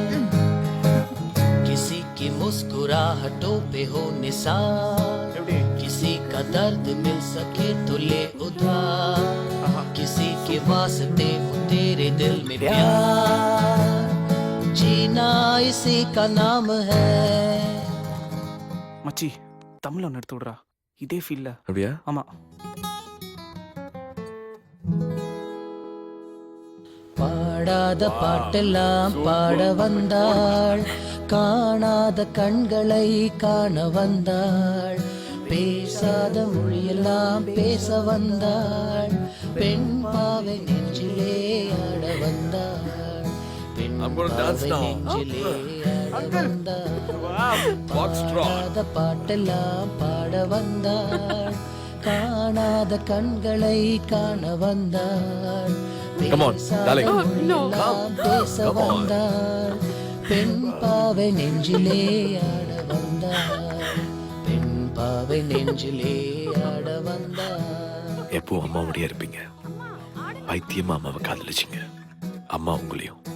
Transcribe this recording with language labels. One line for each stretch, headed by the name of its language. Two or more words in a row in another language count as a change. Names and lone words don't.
Hindi: किसी की मुस्कुराहटों पे हो निसार, किसी का दर्द मिल सके तो ले उधार, किसी के वास्ते हो तेरे दिल में प्यार, जीना इसी का नाम है।
Tamil: மச்சி தமிழ்ல ஒன்று எடுத்து விடுறா, இதே ஃபீல்ல. அப்படியா? ஆமா. பாடாத பாட்டெல்லாம் பாட வந்தாள், காணாத கண்களை காண வந்தாள், பேசாத மொழியெல்லாம் பேச வந்தாள், பெண் பாவை நெஞ்சிலே ஆட வந்தாள், பெண் பாவை நெஞ்சிலே ஆட வந்தாள், பாடாத பாட்டெல்லாம் பாட வந்தாள், காணாத கண்களை காண வந்தாள்,
English: Come on, darling.
Tamil: பேச வந்தாள், பெண் பாவை நெஞ்சிலே ஆட வந்தாள், பெண் பாவை நெஞ்சிலே ஆட வந்தாள். எப்போ அம்மாவோடய இருப்பீங்க. பைத்தியமா அம்மாவை காதலிச்சிங்க, அம்மா உங்களையும்.